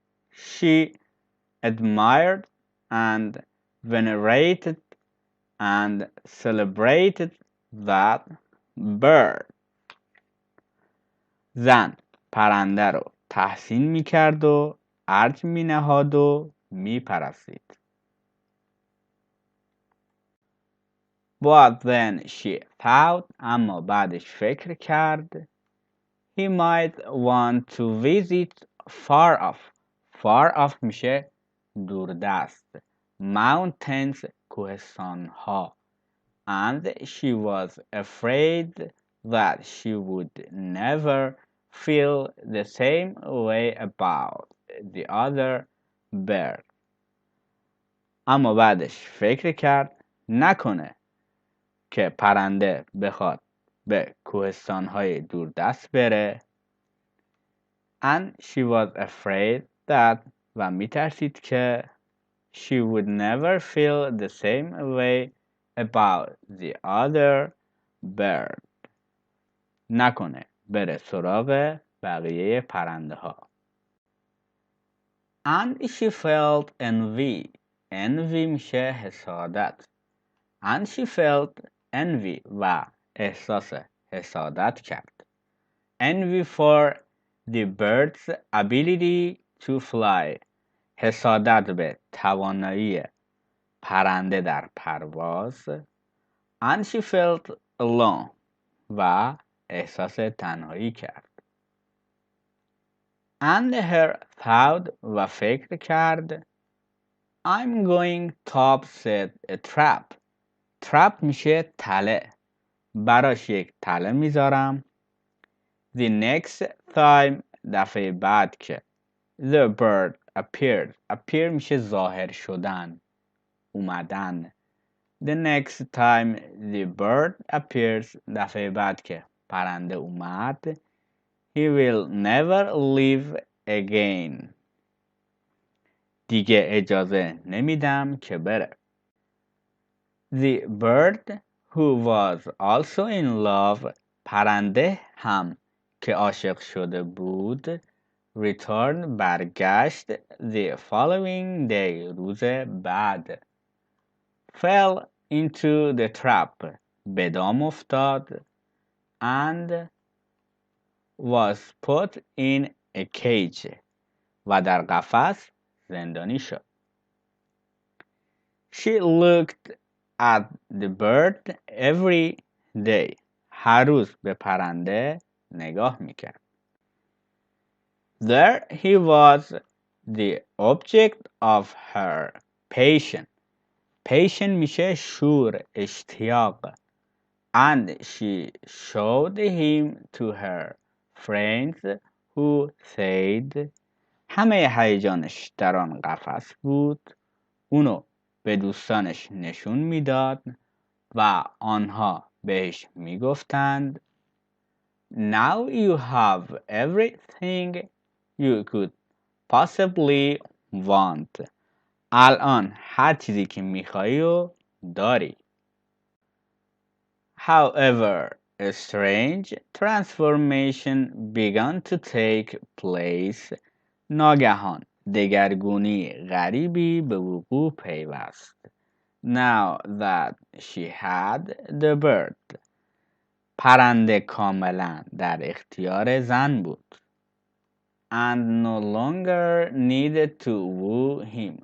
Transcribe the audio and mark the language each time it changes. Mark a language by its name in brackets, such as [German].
[English] She admired and venerated and celebrated that bird. [Persian] زن پرنده رو تحسین میکرد و ارج مینهاد و میپرستید. [English] But then she thought [Persian] اما بعدش فکر کرد. [English] He might want to visit far far off [Persian] میشه دوردست. [English] mountains [Persian] کوهستانها. [English] and she was afraid that she would never feel the same way about the other bird. [Persian] اما بعدش فکر کرد نکنه که پرنده بخواد به کوهستانهای دوردست بره. [English] and she was afraid that [Persian] و میترسید که [English] she would never feel the same way about the other bird. [Persian] نکنه بره سراغ بقیه پرنده ها. [English] and she felt envy. envy [Persian] میشه حسادت. [English] and she felt envy [Persian] و احساس حسادت کرد. [English] envy for the bird's ability to fly. [Persian] حسادت به توانایی پرنده در پرواز. [English] and she felt alone [Persian] و احساس تنهایی کرد. [English] and her thought [Persian] و فکر کرد [English] I'm going to set a trap. trap [Persian] میشه تله. براش یک تله میذارم. [English] the next time [Persian] دفعه بعد که [English] the bird appeared. appear [Persian] میشه ظاهر شدن، اومدن. [English] the next time the bird appears [Persian] دفعه بعد که پرنده اومد [English] he will never leave again. [Persian] دیگه اجازه نمیدم که بره. [English] the bird who was also in love. [Persian] پرنده هم که عاشق شده بود [English] returned [Persian] برگشت the following day. روز بعد [English] fell into the trap. [Persian] به دام افتاد [English] and was put in a cage. [Persian] و در قفس زندانی شد. [English] she looked at the bird every day. [Persian] هر روز به پرنده نگاه میکرد. [English] there he was the object of her passion. passion [Persian] میشه شور، اشتیاق. [English] and she showed him to her friends who said. [Persian] همه هیجانش در آن قفس بود. اونو به دوستانش نشون میداد و آنها بهش میگفتند [English] Now you have everything you could possibly want. [Persian] الان هر چیزی که میخوایی رو داری. [English] However, a strange transformation began to take place. [Persian] ناگهان دگرگونی غریبی به وقوع پیوست. [English] Now that she had the bird. [Persian] پرنده کاملا در اختیار زن بود. [English] And no longer needed to woo him.